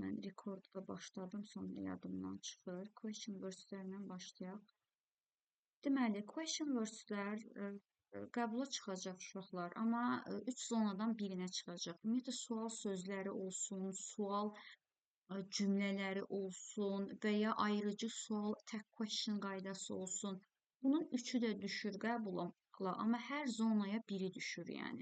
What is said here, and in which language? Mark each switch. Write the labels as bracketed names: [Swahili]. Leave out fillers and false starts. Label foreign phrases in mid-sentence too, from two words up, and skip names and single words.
[Azerbaijani] rekordu da başladım, sonra yadımdan çıxır. [English] Question words- [Azerbaijani] lərlə başlayaq. Deməli, [English] question words- [Azerbaijani] lər qəbula çıxacaq uşaqlar, amma 3 zonadan birinə çıxacaq. Ümumiyyətlə, sual sözləri olsun, sual cümlələri olsun və ya ayrıcı sual, tək question qaydası olsun. Bunun üçü də düşür qəbula, amma hər zonaya biri düşür, yəni.